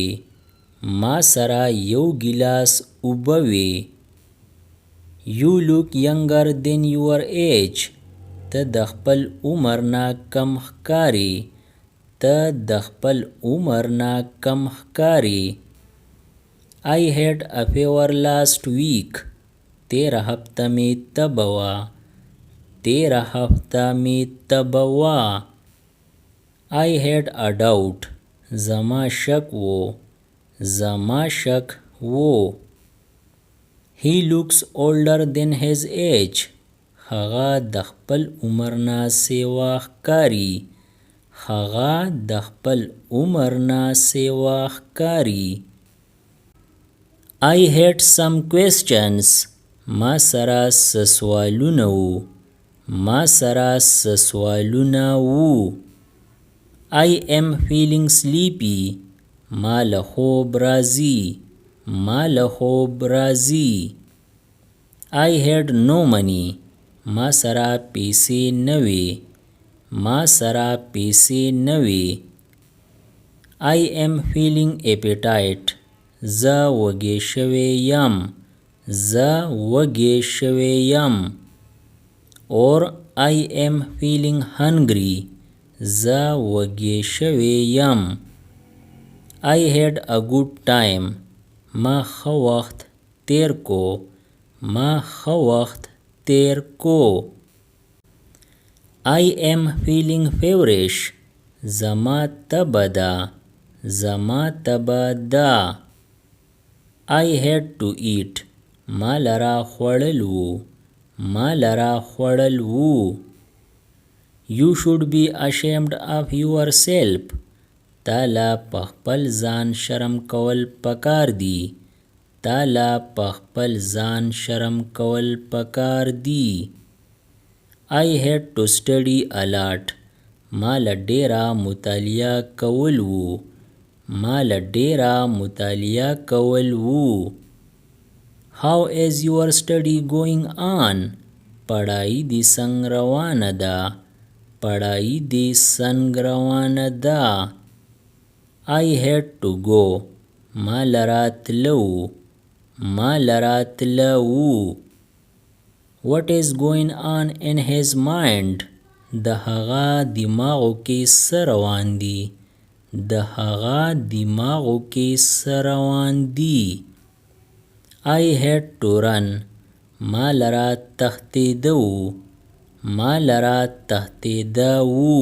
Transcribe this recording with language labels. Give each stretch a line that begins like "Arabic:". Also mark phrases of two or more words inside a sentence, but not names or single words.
Pashto: ما سره یو ګیلاس اوبه وې.
English: You look younger than your age.
Pashto: ته د خپل عمر نه کم ښکارې. ته د خپل عمر نه کم ښکارې.
English: I had a fever last week.
Pashto: تېره هفته مې تبه وه. تېره هفته مې تبه وه.
English: I had a doubt.
Pashto: زما شک و. زما شک و.
English: He looks older than his age.
Pashto: هغه د خپل عمر نه سیوا ښکاري. هغه د خپل عمر نه سیوا ښکاري.
English: I had some questions.
Pashto: ما سره څه سوالونه وو. ما سره څه سوالونه وو.
English: I am feeling sleepy.
Pashto: ما له خوب راځي. ما له خوب راځي.
English: I had no money.
Pashto: ما سره پیسې نه وې. ما سره پیسې نه وې.
English: I am feeling appetite.
Pashto: زه وږی شوی یم. زه وږی شوی یم.
English: Or I am feeling hungry.
Pashto: زه وږی شوی یم.
English: I had a good time.
Pashto: ما ښه وخت تیر کو. ما ښه وخت تیر کو.
English: I am feeling feverish.
Pashto: زما تبه ده. زما تبه ده.
English: I had to eat.
Pashto: ما لره خوړل وو. ما لره خوړل وو.
English: You should be ashamed of yourself.
Pashto: تا لا په خپل ځان شرم کول پکار دي. تا لا په خپل ځان شرم کول پکار دي.
English: I had to study a lot.
Pashto: ما له ډېره مطالعه کول وو. ما له ډېره مطالعه کول وو.
English: How is your study going on?
Pashto: پړای دې څنګه روانه ده. پړای دې څنګ روانه ده.
English: I had to go.
Pashto: ما لراتله وو.
English: What is going on in his mind?
Pashto: د هغه دماغو کې څه روان دي.
English: I had to run.
Pashto: ما لراتښتېده وو.